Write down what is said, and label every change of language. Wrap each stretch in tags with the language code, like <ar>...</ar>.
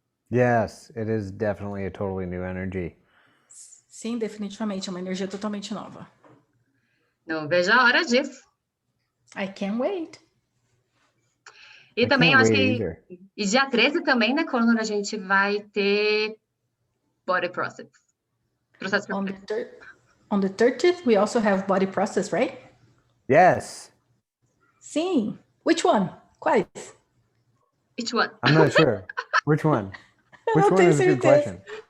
<en>Yes, it is definitely a totally new energy.</en> <pt>Sim, definitivamente, é uma energia totalmente nova. Não vejo a hora disso.</pt> <en>I can't wait.</en> <pt>E também, eu acho que e dia 13 também, né, Conor, a gente vai ter body process.</pt> <en>On the 30th, we also have body process, right? Yes.</en> <pt>Sim.</pt> <en>Which one?</en> <pt>Quais?</pt> <en>Which one? I'm not sure. Which one? Which one is a good question?</en>